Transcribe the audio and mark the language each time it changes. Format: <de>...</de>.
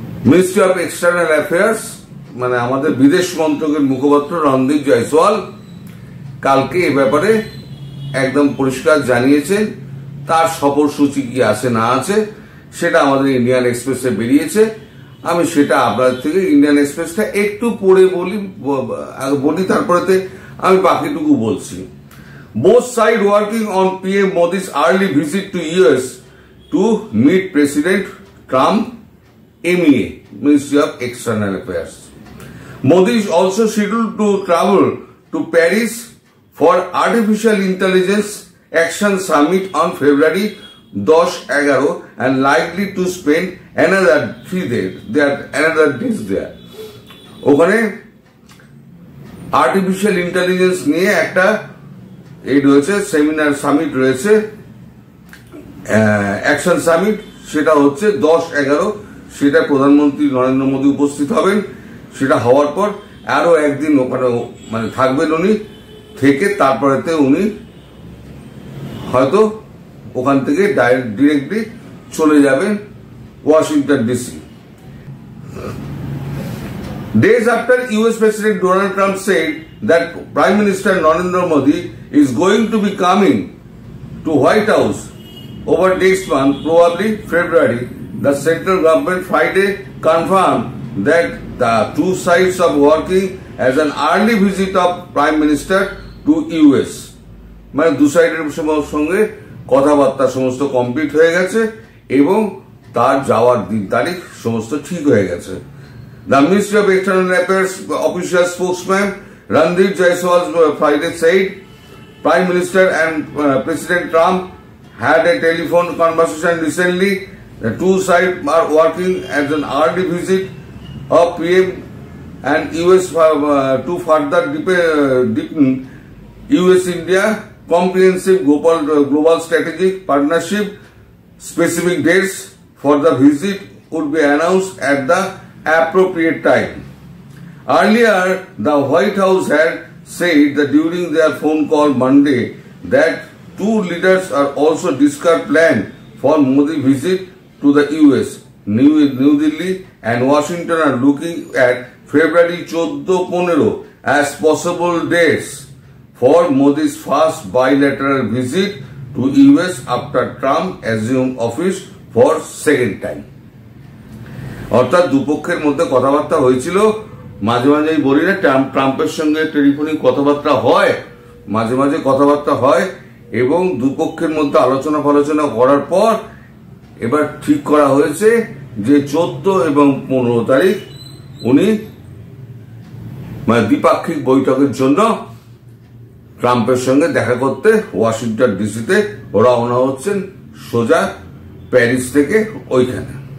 <bn>Ministry of external affairs মানে আমাদের বিদেশ মন্ত্রকের মুখপাত্র রণদীপ জয়সওয়াল কালকে এ ব্যাপারে একদম পরিষ্কার জানিয়েছেন। তার সফরসূচি কি আছে না আছে সেটা আমাদের ইন্ডিয়ান এক্সপ্রেসে বেরিয়েছে। আমি সেটা আপনাদের থেকে ইন্ডিয়ান এক্সপ্রেসটা একটু পড়ে বলি তারপরে আমি বাকিটুকু বলছি।</bn> <en>Both sides working on PM Modi's early visit to US to meet President Trump, MEA, Ministry of External Affairs. Modi is also scheduled to travel to Paris for Artificial Intelligence Action Summit on February 10-11 and likely to spend another 3 days there.</en> <bn>ওখানে artificial intelligence নিয়ে একটা রয়েছে seminar summit রয়েছে, action summit, সেটা হচ্ছে 10-11। সেটা প্রধানমন্ত্রী নরেন্দ্র মোদী উপস্থিত হবেন। সেটা হওয়ার পর আরো একদিন ওখানে থাকবেন উনি, থেকে তারপরেতে উনি হয়তো ওখান থেকে ডিরেক্টলি চলে যাবেন Washington DC.</bn> <en>Days after US President Donald Trump said that Prime Minister Narendra Modi is going to be coming to White House over next month, probably February, the central government Friday confirmed that the two sides are working as an early visit of Prime Minister to US.</en> <bn>মানে দু সাইডের সঙ্গে কথাবার্তা সমস্ত complete হয়ে গেছে এবং তার যাওয়ার দিন তারিখ সমস্ত ঠিক হয়ে গেছে।</bn> <en>The Ministry of External Affairs official spokesman Randeep Jaiswal Friday said Prime Minister and President Trump had a telephone conversation recently. The two sides are working as an early visit of PM and US to further deepen US-India comprehensive global strategic partnership. Specific dates for the visit would be announced at the appropriate time. Earlier, the White House had said that during their phone call Monday that two leaders are also discussed plan for Modi visit to the US. New Delhi and Washington are looking at February 14-15 as possible dates for Modi's first bilateral visit to US after Trump assumed office for second time.</en> <bn>অর্থাৎ দুপক্ষের মধ্যে কথাবার্তা হয়েছিল। মাঝে মাঝেই বলি না, ট্রাম্পের সঙ্গে টেলিফোনিক কথাবার্তা হয়, মাঝে মাঝে কথাবার্তা হয় এবং দুপক্ষের মধ্যে আলোচনা করার পর এবার ঠিক করা হয়েছে যে 14 এবং 15 তারিখ উনি দ্বিপাক্ষিক বৈঠকের জন্য ট্রাম্পের সঙ্গে দেখা করতে ওয়াশিংটন ডিসিতে রওনা হচ্ছেন, সোজা প্যারিস থেকে ওইখানে।</bn>